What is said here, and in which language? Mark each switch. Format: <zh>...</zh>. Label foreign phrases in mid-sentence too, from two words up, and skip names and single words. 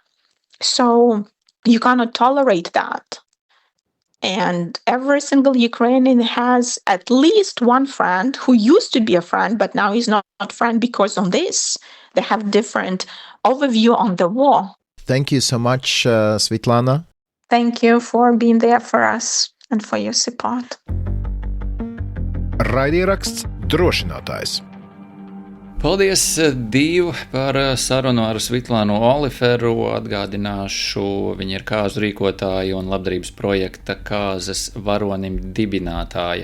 <en>So you cannot tolerate that. And every single Ukrainian has at least one friend who used to be a friend, but now is not a friend because on this, they have different overview on the war. Thank you so much, Svitlana. Thank you for being there for us and for your support.</en> <lv>Raidieraksts Drošinātājs. Paldies, Dīvu, par sarunu ar Svitlanu Oliferu. Atgādināšu, viņa ir kāzu rīkotāja un labdarības projekta Kāzas varonim dibinātāja.</lv>